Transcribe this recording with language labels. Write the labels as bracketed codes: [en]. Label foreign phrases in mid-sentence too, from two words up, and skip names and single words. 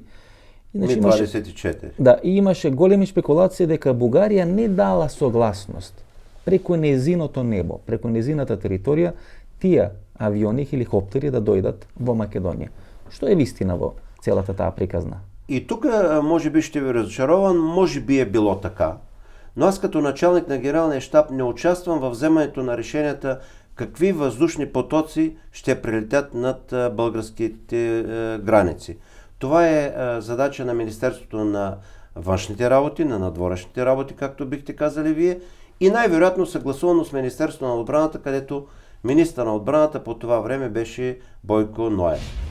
[mk] Ми-24. Да, и имаше големи шпекулации дека Бугарија не дала согласност преку незиното небо, преку незината територија, тие авиони и хеликоптери да дојдат во Македонија. Што е вистина во целата таа приказна? [bg] И тука може би ще ви разочаровам, може би е било така. Но аз като началник на генералния щаб не участвам във вземането на решенията какви въздушни потоци ще прилетят над българските граници. Това е задача на Министерството на външните работи, [mk] на надворешните работи, [bg] както бихте казали вие, и най-вероятно съгласувано с Министерството на отбраната, където министър на отбраната по това време беше Бойко Ноев.